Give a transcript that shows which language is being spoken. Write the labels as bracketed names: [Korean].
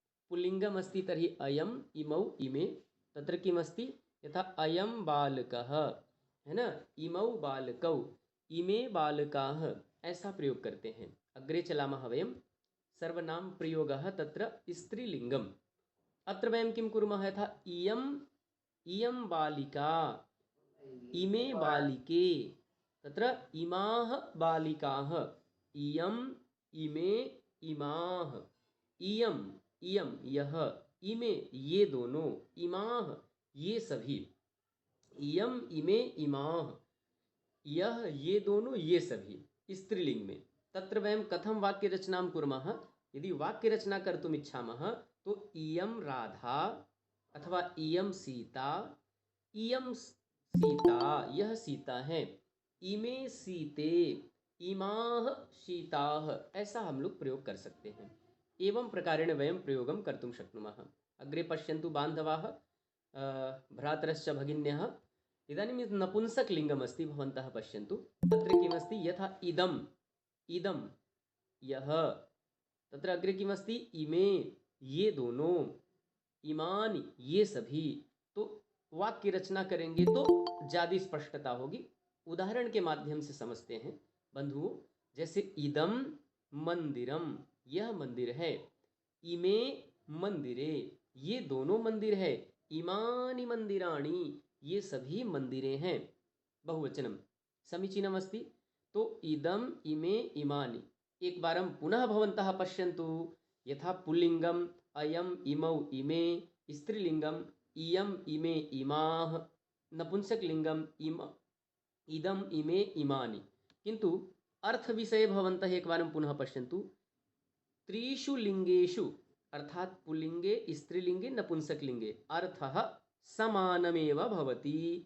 [Sanskrit] पुल्लिङ्गम् अस्ति तर्हि अयम्, इमौ, इमे। तत्र किमस्ति? यथा अयं बालकः, है ना, इमौ बालकौ, इमे बालकाः, [Hindi] ऐसा प्रयोग करते हैं। [Sanskrit] अग्रे चलामः वयं। सर्वनाम प्रयोगः तत्र स्त्रीलिङ्गम्। अत्र वयं किं कुर्मः? यथा इयम्, इयं बालिका, इमे बालिके, तत्र इमाः बालिकाः, इयम्, इमे, इमाः, इयम्, इयं यह, इमे ये दोनों, इमाः ये सभी, इयम्, इमे, इमाः यह ये दोनों ये सभी, [Hindi] स्त्रीलिंग में। [Sanskrit] तत्र वयं कथं वाक्यरचनां कुर्मः? यदि वाक्यरचना कर्तुम् इच्छामः तो इयं राधा अथवा इयं सीता, इयं सीता, [Hindi] यह सीता है, [Sanskrit] इमे सीते, इमाः शीताः, [Hindi] ऐसा हम लोग प्रयोग कर सकते हैं। [Sanskrit] एवं प्रकारेण वयं प्रयोगं कर्तुं शक्नुमः। अग्रे पश्यन्तु बान्धवाः, भ्रातरश्च भगिन्यः। इदानीं यत् नपुंसकलिङ्गमस्ति भवन्तः पश्यन्तु। तत्र किमस्ति? यथा इदम्, इदं यः, तत्र अग्रे किमस्ति? [Hindi] इमे ये दोनों, इमानि ये सभी। तो वाक्य रचना करेंगे तो ज़्यादा स्पष्टता होगी। उदाहरण के माध्यम से समझते हैं बंधुओं। जैसे इदम मंदिरम, यह मंदिर है, इमे मंदिरे, ये दोनों मंदिर है, इमानि मंदिराणि, ये सभी मंदिरें हैं, बहुवचनम। [Sanskrit] समीचीनम अस्ति। तो इदम, इमे, इमानि। एक बारं पुनः भवन्तः पश्यन्तु। यथा पुल्लिङ्गम् अयम्, इमौ, इमे, स्त्रीलिङ्गम् इयम्, इमे, इमाः, नपुंसकलिङ्गम् इदम्, इमे, इमानि। किन्तु अर्थविषये भवन्तः एकवारं पुनः पश्यन्तु। त्रिषु लिङ्गेषु, अर्थात् पुल्लिङ्गे, स्त्रीलिङ्गे, नपुंसकलिङ्गे अर्थः समानमेव भवति।